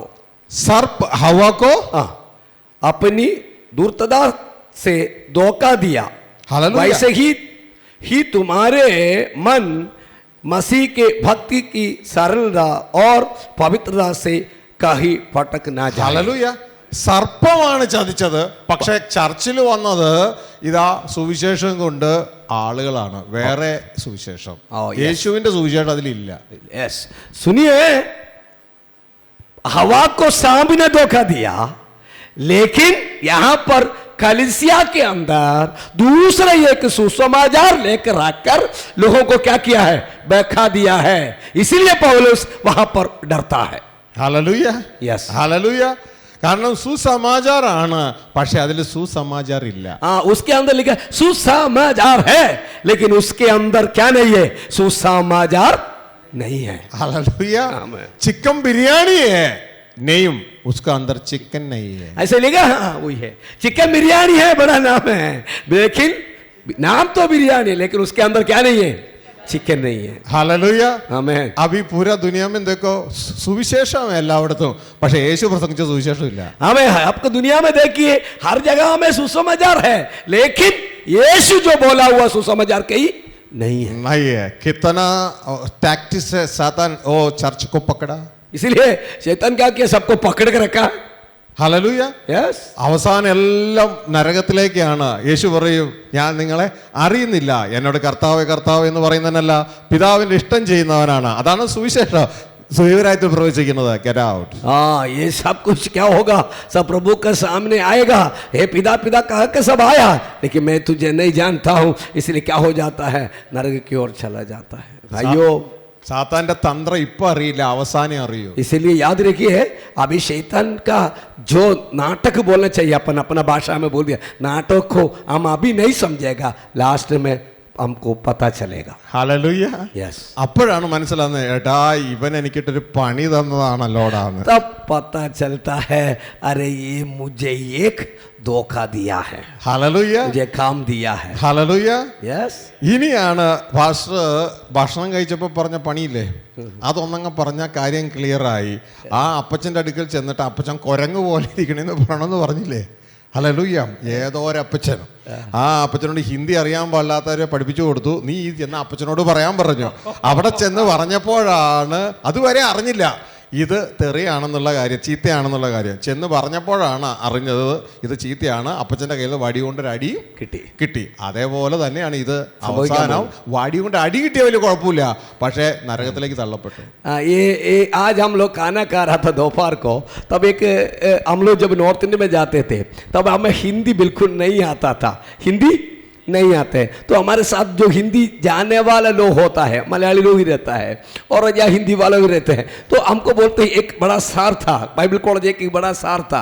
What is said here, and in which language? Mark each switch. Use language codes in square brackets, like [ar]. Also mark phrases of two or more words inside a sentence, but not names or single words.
[hi] सर्प हवा को हाँ, अपनी दूरता से धोखा दिया, हालेलुया. वैसे ही तुम्हारे मन मसीह के भक्ति की सरलता और पवित्रता से कहीं भटक ना जाए. [ml] ഹല്ലേലൂയ. സർപ്പമാണ് ചതിച്ചത്. പക്ഷെ ചർച്ചിൽ വന്നത് ഇതാ സുവിശേഷം കൊണ്ട് ആളുകളാണ്. വേറെ സുവിശേഷം, യേശുവിന്റെ സുവിശേഷം അതിലില്ല. [hi] यस सुनिए, हवा को सांप ने धोखा दिया, लेकिन यहां पर कलीसिया के अंदर दूसरा एक सुसमाचार लेकर आकर लोगों को क्या किया है? बहका दिया है. इसीलिए पौलुस वहां पर डरता है. [ml] ഹല്ലേലൂയ. Yes. ഹല്ലേലൂയ. കാരണം സുസമാചാരാണ്, പക്ഷെ അതിൽ സുസമാചാർ ഇല്ല. [hi] हाँ, उसके अंदर लिखा है सुसमाचार है, लेकिन उसके अंदर क्या नहीं है? सुसमाचार नहीं है. [ml] ഹല്ലേലൂയ. ആമേൻ. [hi] ചിക്കൻ ബിരിയാണി है नहीं, उसका अंदर चिकन नहीं है. ऐसे लिखा, हाँ वही है. चिकन बिरयानी है, बड़ा नाम है, लेकिन नाम तो बिरयानी है, लेकिन उसके अंदर क्या नहीं है? चिकन नहीं है. [ml] ഹല്ലേലൂയ. [hi] आमीन. अभी पूरा दुनिया में देखो [ml] സുവിശേഷം എല്ലായിടത്തും, പക്ഷെ യേശു പ്രസംഗിച്ച സുവിശേഷം ഇല്ല. [hi] हमें आपको दुनिया में देखिए हर जगह में सुसमाचार है, लेकिन यीशु जो बोला हुआ सुसमाचार कहीं नहीं है. नहीं है. कितना टैक्टिस से सातान ओ चर्च को पकड़ा. इसीलिए शैतान क्या किया? सबको पकड़ के रखा. [ml] ഹല്ലേലൂയ. यस. അവസാനം എല്ലാം നരകത്തിലേക്കാണ്. യേശു പറയും, ഞാൻ നിങ്ങളെ അറിയുന്നില്ല. എന്നോട് കർത്താവേ കർത്താവ് എന്ന് പറയുന്നതല്ല, പിതാവിന്റെ ഇഷ്ടം ചെയ്യുന്നവനാണ്. അതാണ് സുവിശേഷം സുവിവരായിട്ട് പ്രവചിക്കുന്നത്. [en] Get out. [hi] हाँ, ये सब कुछ क्या होगा? सब प्रभु के सामने आएगा. हे पिता पिता कह के सब आया, लेकिन मैं तुझे नहीं जानता हूँ. इसलिए क्या हो जाता है? नरक की ओर चला जाता है. भाइयों, [ml] സാത്താന്റെ തന്ത്രം ഇപ്പൊ അറിയില്ല, അവസാനം അറിയൂ. [hi] इसीलिए याद रखिए, अभी शैतान का जो नाटक बोलना चाहिए, अपन अपना भाषा में बोल दिया, नाटक को हम अभी नहीं समझेगा, लास्ट में हमको पता चलेगा. [ml] ഹല്ലേലൂയ. यस. അപ്പോഴാണ് മനസ്സിലാകുന്നത്, ഏട്ടാ ഇവൻ എനിക്കിട്ടൊരു പണി തന്നതാണല്ലോടാന്ന്. [hi] तब पता चलता है, अरे ये मुझे एक धोखा दिया है, [ml] ഹല്ലേലൂയ. [hi] मुझे काम दिया है. [ml] ഹല്ലേലൂയ. यस. ഇനിയാണ് പാസ്റ്റർ ഭക്ഷണം കഴിച്ചപ്പോൾ പറഞ്ഞ പണിയില്ലേ, അതൊന്നങ്ങ് പറഞ്ഞ കാര്യം ക്ലിയർ ആയി. ആ അപ്പച്ചൻ്റെ അടുക്കൽ ചെന്നിട്ട് അപ്പച്ചൻ കുരങ്ങ് പോലെ ഇരിക്കണെന്ന് പറയണമെന്ന് പറഞ്ഞില്ലേ? ഹല്ലേലൂയ. ഏതോ ഒരപ്പച്ചൻ, ആ അപ്പച്ചനോട് ഹിന്ദി അറിയാൻ പാടില്ലാത്തവരെ പഠിപ്പിച്ചു കൊടുത്തു. നീ ഈ ചെന്ന് അപ്പച്ചനോട് പറയാൻ പറഞ്ഞു. അവിടെ ചെന്ന് പറഞ്ഞപ്പോഴാണ്, അതുവരെ അറിഞ്ഞില്ല ഇത് തെറിയാണെന്നുള്ള കാര്യം, ചീത്തയാണെന്നുള്ള കാര്യം. ചെന്ന് പറഞ്ഞപ്പോഴാണ് അറിഞ്ഞത് ഇത് ചീത്തയാണ്. അപ്പച്ചൻ്റെ കയ്യിൽ വടി കൊണ്ടൊരു അടിയും കിട്ടി. അതേപോലെ തന്നെയാണ് ഇത്. അവസാനം വടി കൊണ്ട് അടി കിട്ടിയ വലിയ കുഴപ്പമില്ല, പക്ഷേ നരകത്തിലേക്ക് തള്ളപ്പെട്ടു. [hi] आज हम लोग खाना खा रहा था दोपहर को, तब एक हम लोग जब नॉर्थ इंडिया में जाते थे तब हमें हिंदी बिल्कुल नहीं आता था, हिंदी नहीं आते। तो हमारे साथ जो हिंदी जानने वाला लोग होता है, मलयाली लोग ही रहता है और या हिंदी वाले भी रहते हैं, तो हमको बोलते हैं एक बड़ा सार था, बाइबल कॉलेज एक बड़ा सार था।